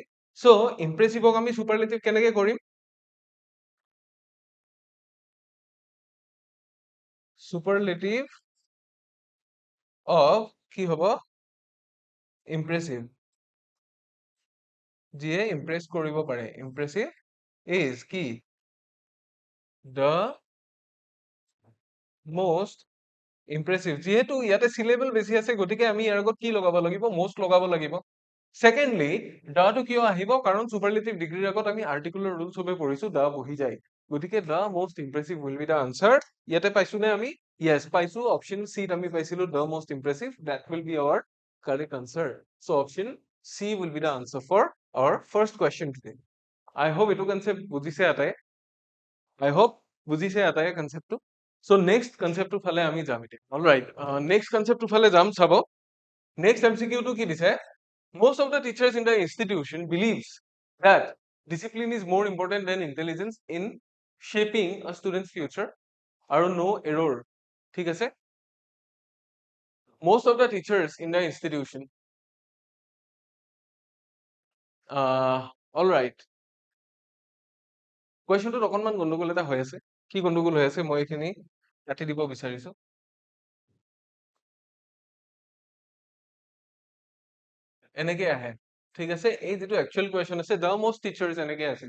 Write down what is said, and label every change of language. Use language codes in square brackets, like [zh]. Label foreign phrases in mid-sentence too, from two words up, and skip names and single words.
[as] চ' ইম্প্ৰেছিভক আমি চুপাৰলেটিভ কেনেকে কৰিম, [en] superlative of [as] কি হ'ব, ইম্প্ৰেছিভ, যিয়ে ইম্প্ৰেছ কৰিব পাৰে, [en] impressive is [as] কি, [en] the most impressive, [as] যিহেতু ইয়াতে চিলেবল বেছি আছে, গতিকে আমি ইয়াৰ আগত কি লগাব লাগিব, most লগাব লাগিব। সেকেন্ডলি দাটো কিয় আহিব, কাৰণ চুপাৰলেটিভ ডিগ্ৰীৰ আগত আমি [en] articular rule [as] চবে পঢ়িছো, দা বহি যায়, গতিকে [en] the most impressive will be the answer. [as] ইয়াতে পাইছো নে আমি, yes পাইছো, অপশ্যন চিত আমি পাইছিলো [en] the most impressive, that will be our correct answer। So option C will be the answer for our first question today. I hope [as] এইটো concept বুজিছে আটাই। [en] I hope [as] বুজিছে আটাই concept টো। [en] So next concept [as] টো ফালে আমি যাম এতিয়া। [en] All right, next concept [as] টো ফালে যাম চাব। [en] Next MCQ [as] টো কি দিছে? Most of the teachers in the institution believes that discipline is more important than intelligence in shaping a student's future আৰু no error, ঠিক আছে? Most of the teachers in the institution, all right, কুৱেশ্যনটোত অকণমান গণ্ডগোল এটা হৈ আছে। কি গণ্ডগোল হৈ আছে মই এইখিনি কাটি দিব বিচাৰিছো। এনেকে আহে, ঠিক আছে? এই যিটো [en] actual question [as] আছে [en] the most teachers [as] এনেকে আছিলে।